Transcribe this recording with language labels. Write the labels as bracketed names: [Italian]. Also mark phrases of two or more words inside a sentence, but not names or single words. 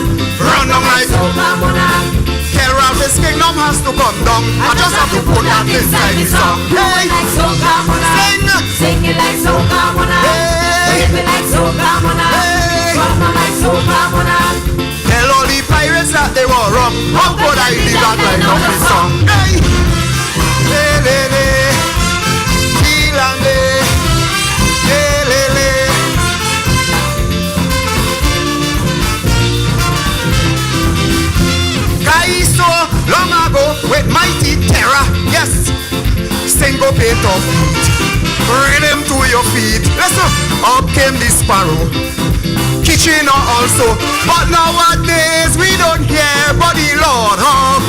[English] Run down like soca monarch. Tell Ralph his kingdom has to come down. I just have to put that inside the song. Hey, sing it like soca monarch. Wave it like soca monarch. Run like soca monarch. Tell all the pirates that they were wrong. How that line up the song. Hey, le le le, Ilande, le le le. Guys, so long ago with mighty terror, yes, syncopate of feet, rhythm to your feet. Listen, up came the sparrow, kitchen also, but nowadays we don't hear body Lord Hawk.